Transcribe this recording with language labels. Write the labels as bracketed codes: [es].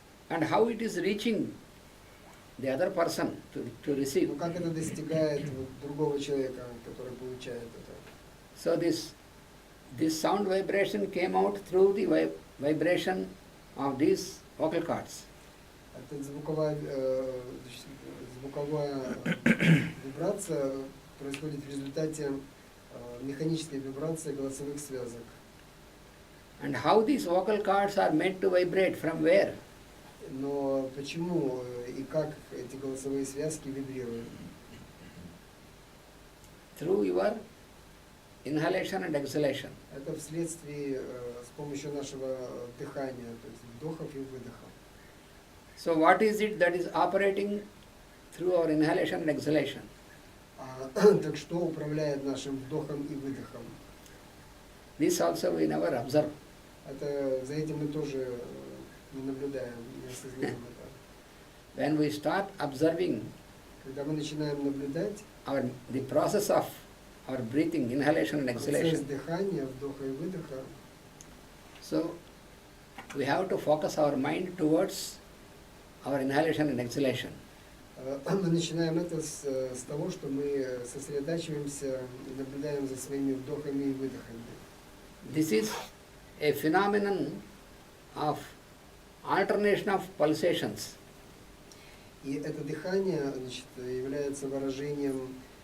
[en] And how it is reaching the other person to receive. [ru] Но как это достигает другого человека, который получает это? [en] So this sound vibration came out through the vibration of these vocal cords. [ru] Эта звуковая вибрация происходит в результате механической вибрации голосовых связок. [en] And how these vocal cords are made to vibrate, from where? [ru] Но почему и как эти голосовые связки вибрируют? [en] Through your inhalation and exhalation. [ru] Это вследствие с помощью нашего дыхания, то есть вдохов и выдохов. [en] So what is it that is operating through our inhalation and exhalation? [ru] Так что управляет нашим вдохом и выдохом? [en] This also we never observe. [ru] Это, за этим мы тоже не наблюдаем, не осознаем это. [en] When we start observing [ru] Когда мы начинаем наблюдать [en] the process of our breathing, inhalation and [ru] процесс [en] exhalation, [ru] дыхания, вдоха и выдоха, [en] so we have to focus our mind towards our inhalation and exhalation. [ru] мы начинаем это с того, что мы сосредотачиваемся и наблюдаем за своими вдохами и выдохами. [en] This is a phenomenon of alternation of pulsations. [ru] И это дыхание, значит, является выражением